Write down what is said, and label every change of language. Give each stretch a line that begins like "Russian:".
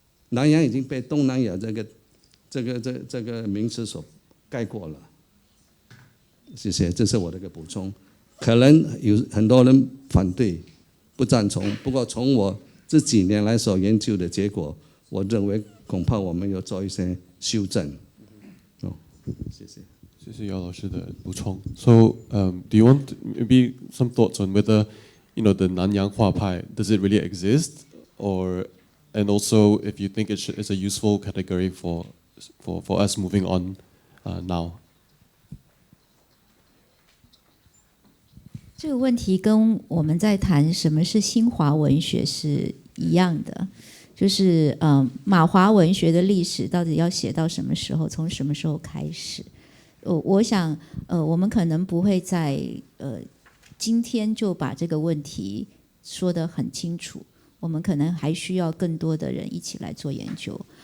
Chinese: 南洋已经被东南亚这个名词所盖过了。谢谢，这是我的一个补充。可能有很多人反对、不赞同。不过从我这几年来所研究的结果，我认为恐怕我们要做一些修正。谢谢。谢谢姚老师的补充。
English: So, do you want maybe some thoughts on whether, the Nanyang Hua Pai, does it really exist, and also if you think it's a useful category for us moving on now?
Chinese: 这个问题跟我们在谈什么是新华文学是一样的，就是马华文学的历史到底要写到什么时候，从什么时候开始？我想我们可能不会在今天就把这个问题说得很清楚，我们可能还需要更多的人一起来做研究。